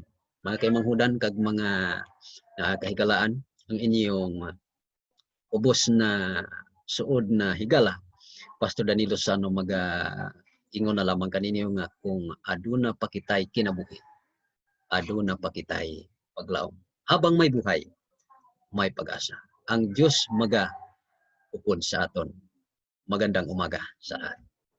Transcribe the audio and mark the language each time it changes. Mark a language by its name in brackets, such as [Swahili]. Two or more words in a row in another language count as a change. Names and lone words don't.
[Cebuano] Mga kaimanghudan kag mga kahigalaan, ang inyong ubos na suod na higala, Pastor Danilo Sano, ingon na lamang kaninyo nga kung aduna pa kitay kinabuhi, aduna pa kitay paglaom. [Filipino] Habang may buhay, may pag-asa. [Hiligaynon] Ang Diyos upod sa aton. [Filipino] Magandang umaga sa lahat.